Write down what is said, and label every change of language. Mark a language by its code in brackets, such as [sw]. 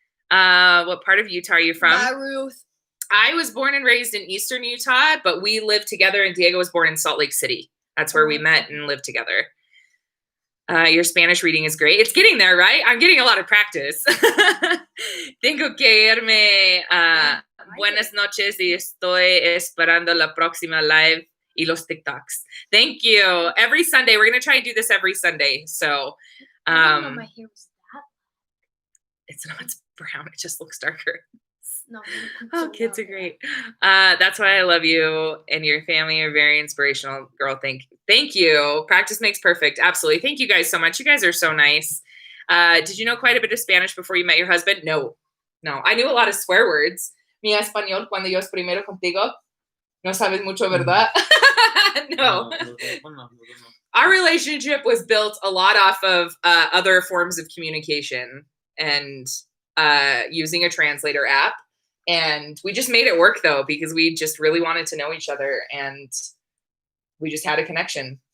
[en] What part of Utah are you from? Bye, Ruth. I was born and raised in Eastern Utah, but we lived together, and Diego was born in Salt Lake City. That's where we met and lived together. Your Spanish reading is great. It's getting there, right? I'm getting a lot of practice. [es] Tengo que irme. Buenas noches y estoy esperando la próxima live y los TikToks. [en] Thank you. Every Sunday. We're going to try and do this every Sunday. So, I didn't know my hair was that. It's not brown. It just looks darker. No, oh, kids are great. That's why I love you, and your family are very inspirational, girl. Thank you. Practice makes perfect. Absolutely. Thank you guys so much. You guys are so nice. Did you know quite a bit of Spanish before you met your husband? No. I knew a lot of swear words. [es] Mi español cuando yo es primero contigo. No sabes mucho, ¿verdad? No. [en] Our relationship was built a lot off of other forms of communication and using a translator app. And we just made it work, though, because we just really wanted to know each other, and we just had a connection.